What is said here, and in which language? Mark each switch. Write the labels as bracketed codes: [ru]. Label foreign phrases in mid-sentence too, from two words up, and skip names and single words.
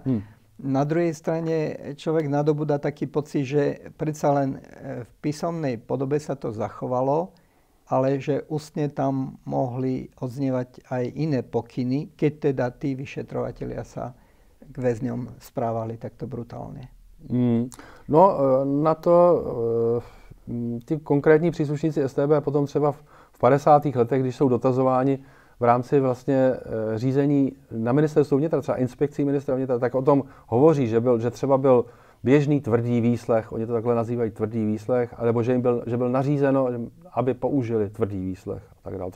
[sk] Na druhej strane človek nadobúda taký pocit, že predsa len v písomnej podobe sa to zachovalo, ale že ústne tam mohli odznievať aj iné pokyny, keď teda tí vyšetrovatelia sa k väzňom správali takto brutálne. [cs] No na to ty konkrétní příslušníci StB potom třeba v 50. letech, když jsou dotazováni v rámci vlastně řízení na ministerstvu vnitra, třeba inspekcí ministra vnitra, tak o tom hovoří, že třeba byl běžný tvrdý výslech, oni to takhle nazývají tvrdý výslech, alebo že byl nařízeno, aby použili tvrdý výslech a tak dále.